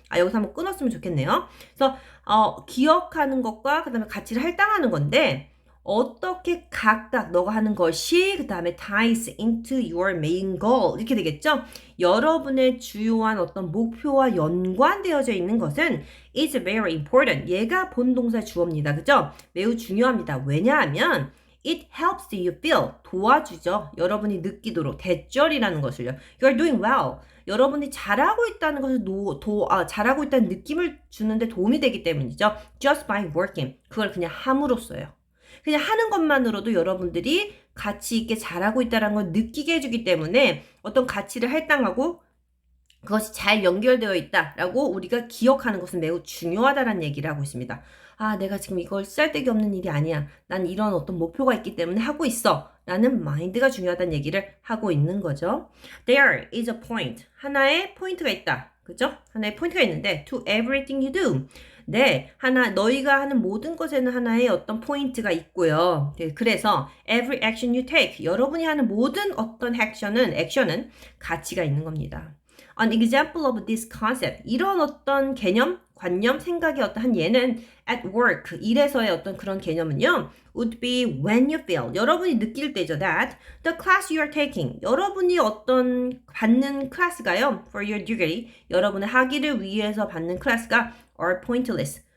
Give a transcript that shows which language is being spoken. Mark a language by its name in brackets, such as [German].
[Korean] 여기서 한번 끊었으면 좋겠네요. 그래서 기억하는 것과 그 다음에 가치를 할당하는 건데 어떻게 각각 너가 하는 것이 그 다음에 [English] ties into your main goal [Korean] 이렇게 되겠죠. 여러분의 주요한 어떤 목표와 연관되어져 있는 것은 [English] is very important. [Korean] 얘가 본동사 주어입니다. 그죠? 매우 중요합니다. 왜냐하면 [English] it helps you feel. [Korean] 도와주죠. 여러분이 느끼도록. 대절이라는 것을요. [English] You are doing well. [Korean] 여러분이 잘하고 있다는 것을 잘하고 있다는 느낌을 주는데 도움이 되기 때문이죠. [English] Just by working. [Korean] 그걸 그냥 함으로써요. 그냥 하는 것만으로도 여러분들이 가치 있게 잘하고 있다는 걸 느끼게 해주기 때문에 어떤 가치를 할당하고 그것이 잘 연결되어 있다라고 우리가 기억하는 것은 매우 중요하다는 얘기를 하고 있습니다. 내가 지금 이걸 쓸데기 없는 일이 아니야. 난 이런 어떤 목표가 있기 때문에 하고 있어. 라는 마인드가 중요하다는 얘기를 하고 있는 거죠. [English] There is a point. [Korean] 하나의 포인트가 있다. 그죠? 하나의 포인트가 있는데 [English] to everything you do. [Korean] 네, 너희가 하는 모든 것에는 하나의 어떤 포인트가 있고요. 네, 그래서 [English] every action you take, [Korean] 여러분이 하는 모든 어떤 액션은 가치가 있는 겁니다. [English] An example of this concept, [Korean] 이런 어떤 개념, 관념, 생각의 어떤 한 예는 [English] at work, [Korean] 일에서의 어떤 그런 개념은요, [English] would be when you feel, [Korean] 여러분이 느낄 때죠, [English] that the class you are taking, [Korean] 여러분이 어떤 받는 클래스가요, [English] for your degree, [Korean] 여러분의 학위를 위해서 받는 클래스가 [English] are pointless.